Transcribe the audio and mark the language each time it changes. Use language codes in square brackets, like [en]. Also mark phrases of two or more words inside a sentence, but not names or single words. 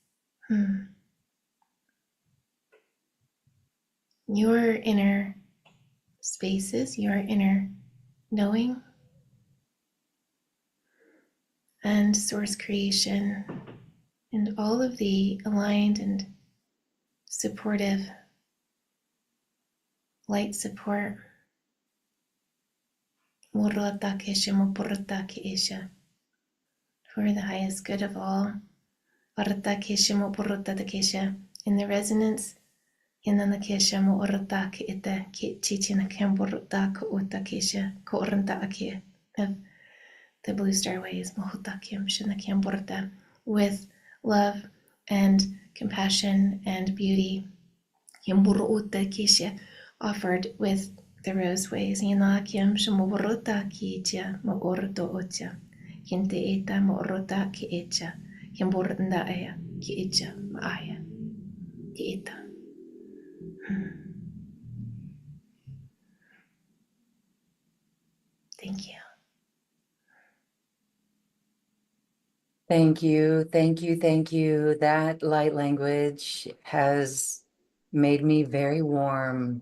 [en] Your inner spaces, your inner knowing, and source creation, and all of the aligned and supportive light support. Murata kesha mopurata kesha. For the highest good of all. Arata kesha mopurata kesha. In the resonance. Inana kesha mo orata ke ita ke chichina kamburata ko uta kesha ko oranta ake of the blue star ways mohota kim shina kamburata with love and compassion and beauty. Yamburu uta kesha offered with the rose ways. Ina kim shamoburata ki icha mo orto ocha. Kinte eta mo orota ki icha. Yamburanda aya ki icha ma aya ki ita. Thank you. Thank you, thank you, thank you. That light language has made me very warm.